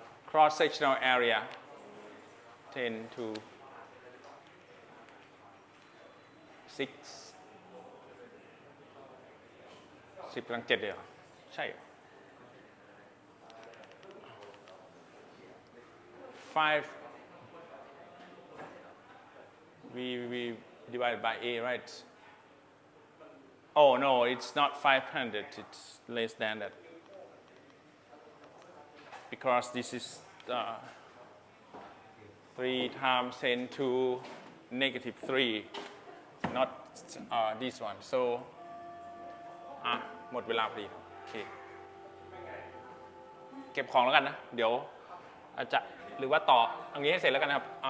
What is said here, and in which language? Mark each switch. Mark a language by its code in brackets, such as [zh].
[en] Cross sectional area 10 to 6 [th] 10 กำลัง 7เลยเหรอใช่เหรอ [en] 5 we divided by A, right? Oh no, it's not 500, it's less than that. Because this is 3 times 10 to negative 3, not this one. [th] So, หมดเวลาพอดีโอเคเก็บของแล้วกันนะเดี๋ยวอาจจะหรือว่าต่ออันนี้ให้เสร็จแล้วกันนะครับ